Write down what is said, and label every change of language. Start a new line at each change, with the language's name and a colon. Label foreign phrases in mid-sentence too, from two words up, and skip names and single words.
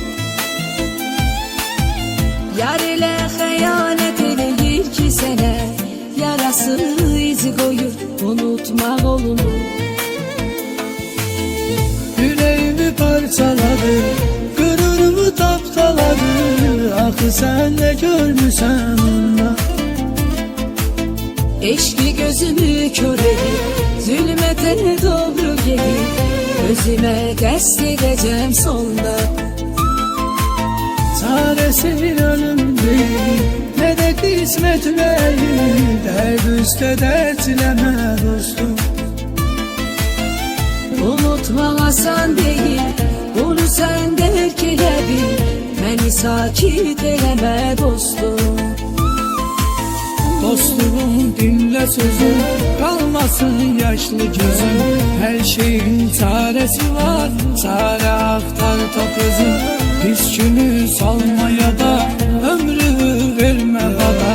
Azerbaijani: Yar elə xəyanət eləyir ki sənə, yarası izi qoyur, unutmaq olur.
Turkish: Yüreğimi parçaladı, gururumu tapdaladı.
Azerbaijani: Axı sən nə görmüsən onda?
Turkish: Eşki gözümü kör edip zulmete doğru gelip özüme qəsd edeceğim sonda. Çaresi ölüm değil, ne de kısmet verir. Dert üstə dertleme dostum. Unutmaq asan değil, bunu sen
Azerbaijani: dərk elə bil. Məni sakit eləmə dostum.
Turkish: Dostluğum dinle sözüm, kalmasın yaşlı gözüm. Her şeyin çaresi var, çare aktar tap özüm. Pis günü salmaya da ömrü verme bana.